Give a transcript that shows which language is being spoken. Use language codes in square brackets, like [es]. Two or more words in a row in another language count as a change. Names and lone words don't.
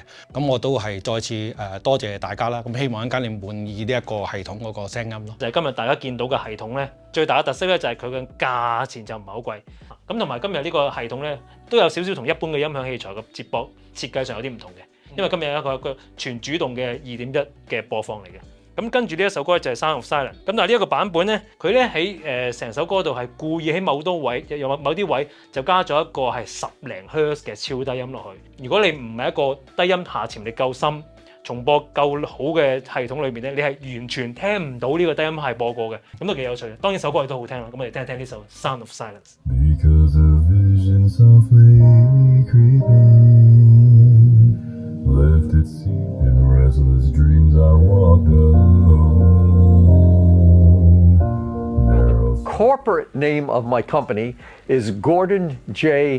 [yue] 咁我都係再次多謝大家啦。咁希望一間你滿意呢一個系統嗰個聲音咯。就係今日大家見到嘅系統咧，最大嘅特色咧就係佢嘅價錢就唔係好貴。咁同埋今日呢個系統咧都有少少同一般嘅音響器材嘅接駁設計上有啲唔同嘅，因為今日有一個全主動嘅2.1嘅播放嚟嘅。咁跟住呢一首歌就係《Sound of Silence》。咁但係呢一個版本咧，佢咧喺成首歌度係故意喺某啲位就加咗一個係10零赫茲嘅超低音落去。如果你唔係一個低音下潛力夠深、重播夠好嘅系統裏面咧，你係完全聽唔到呢個低音係播過嘅。咁都幾有趣嘅。當然首歌亦都好聽啦。咁我哋聽一聽呢首《Sound of Silence》。 [en] Corporate name of my company is Gordon J.